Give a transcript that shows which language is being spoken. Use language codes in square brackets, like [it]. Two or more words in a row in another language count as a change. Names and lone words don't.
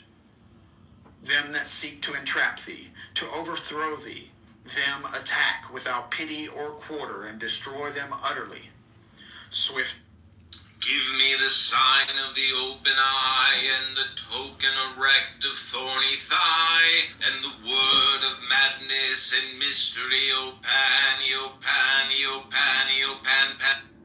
[en] Them that seek to entrap thee, to overthrow thee, them attack without pity or quarter, and destroy them utterly. Swift. Give me the sign of the open eye, and the token erect of thorny thigh, and the word of madness and mystery, O pan, O pan, O pan, O pan, pan.